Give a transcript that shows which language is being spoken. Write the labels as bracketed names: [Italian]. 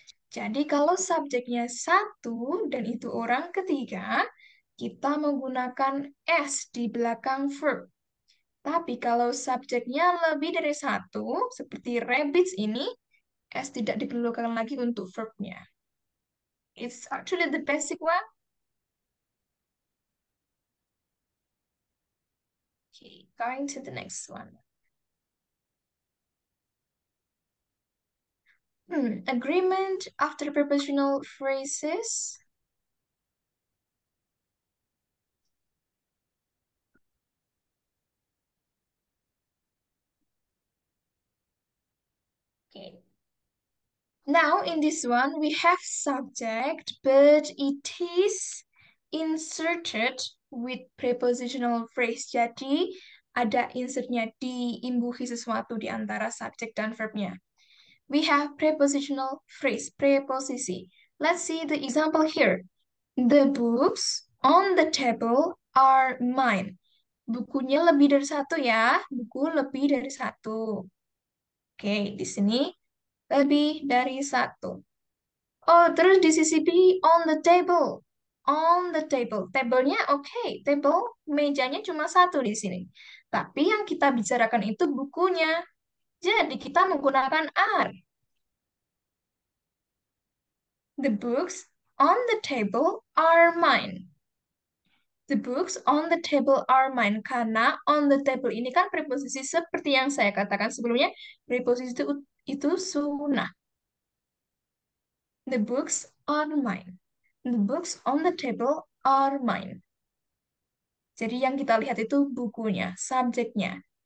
[Indonesian] Jadi kalau subjeknya satu dan itu orang ketiga, kita menggunakan S di belakang verb. Tapi kalau subjeknya lebih dari satu, seperti rabbits ini, S tidak diperlukan lagi untuk verbnya. [English] It's actually the basic one. Okay, going to the next one. Agreement after prepositional phrases. Okay. Now in this one we have subject, but it is inserted with prepositional phrase. [Indonesian] Jadi ada insertnya, diimbuhi sesuatu di antara subjek dan verbnya. [English] We have prepositional phrase, preposisi. Let's see the example here. The books on the table are mine. [Indonesian] Bukunya lebih dari satu ya, buku lebih dari satu. Oke, di sini lebih dari satu. Oh, terus di sisi B, [English] on the table. On the table. [Indonesian] Table-nya oke, table, mejanya cuma satu di sini. Tapi yang kita bicarakan itu bukunya. Jadi kita menggunakan are. [English] The books on the table are mine. The books on the table are mine. [Indonesian] Karena on the table ini kan preposisi seperti yang saya katakan sebelumnya. Preposisi itu sunnah. [English] The books are mine. The books on the table are mine. [Indonesian] Jadi yang kita lihat itu bukunya, subjeknya.